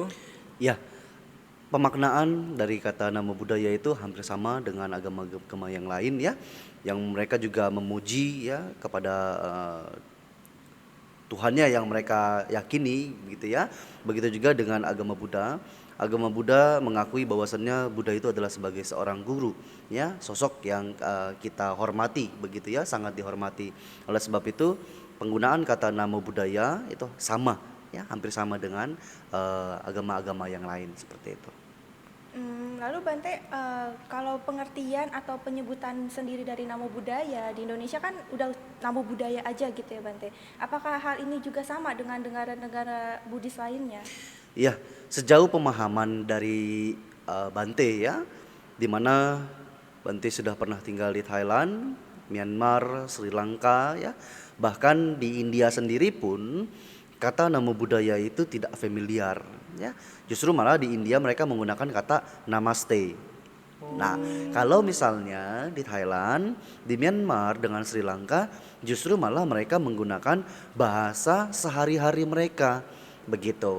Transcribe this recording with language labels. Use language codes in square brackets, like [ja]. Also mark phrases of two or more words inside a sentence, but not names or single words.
[id] ya, pemaknaan dari kata [pi] nama budaya [id] itu hampir sama dengan agama-agama yang lain ya, yang mereka juga memuji ya kepada Tuhannya yang mereka yakini gitu ya. Begitu juga dengan agama Buddha. Agama Buddha mengakui bahwasannya Buddha itu adalah sebagai seorang guru ya, sosok yang kita hormati begitu ya, sangat dihormati. Oleh sebab itu penggunaan kata [pi] namo buddhaya [id] itu sama ya, hampir sama dengan agama-agama yang lain seperti itu. Lalu Bante, kalau pengertian atau penyebutan sendiri dari [pi] namo buddhaya [id] di Indonesia kan udah [pi] namo budaya [id] aja gitu ya Bante. Apakah hal ini juga sama dengan negara-negara Buddhis lainnya? Ya, sejauh pemahaman dari Bante ya, di mana Bante sudah pernah tinggal di Thailand, Myanmar, Sri Lanka ya, bahkan di India sendiri pun kata [pi] namo buddhaya [id] itu tidak familiar ya. Justru malah di India mereka menggunakan kata namaste. Nah, kalau misalnya di Thailand, di Myanmar dengan Sri Lanka justru malah mereka menggunakan bahasa sehari-hari mereka. Begitu.